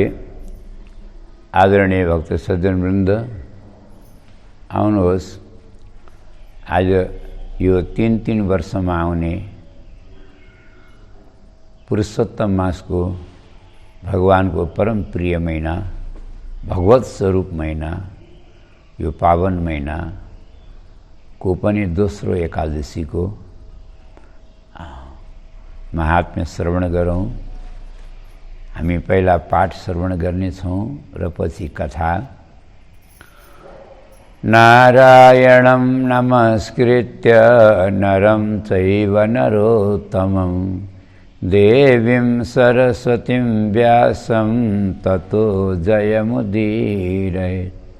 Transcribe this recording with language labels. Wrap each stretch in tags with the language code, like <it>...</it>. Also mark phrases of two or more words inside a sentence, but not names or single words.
<ne>आदरणीय भक्त सज्जन वृन्द, आउनुहोस् आज यो 3 वर्षमा आउने पुरुषोत्तम मासको भगवानको परम प्रिय महिना, भगवत स्वरूप महिना, यो पावन महिना को पनि दोस्रो एकादशीको महात्म्य श्रवण गरौँ। हामी पहिला पाठ श्रवण गर्नेछौँ र पछि कथा।</ne> <sa>नारायणं नमस्कृत्य नरं चैव नरोत्तमं देवीं सरस्वतीं व्यासं ततो जयमुदीरयेत्।</sa>